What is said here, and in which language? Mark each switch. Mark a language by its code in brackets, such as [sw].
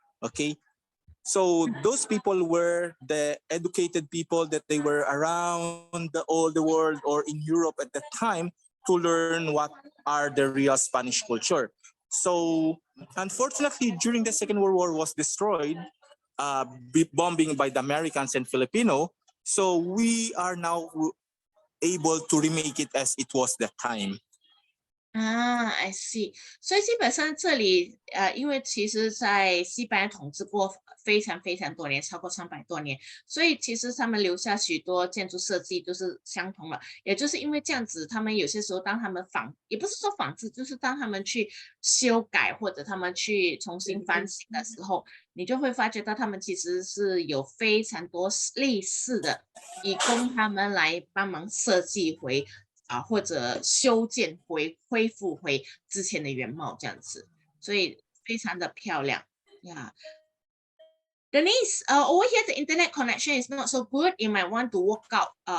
[en] Okay, so those people were the educated people that they were around all the world or in Europe at the time to learn what are the real Spanish culture. So unfortunately, during the Second World War was destroyed, bombing by the Americans and Filipino. So we are now able to remake it as it was that time. I see. [zh] 所以基本上这里因为其实在西班牙统治过非常非常多年，超过300多年，所以其实他们留下许多建筑设计都是相同了。也就是因为这样子，他们有些时候当他们也不是说仿制，就是当他们去修改或者他们去重新翻新的时候，你就会发觉到他们其实是有非常多类似的，以供他们来帮忙设计回或者修建恢复回之前的原貌这样子，所以非常的漂亮呀。 [en] Denise, over here the internet connection is not so good. You might want to walk out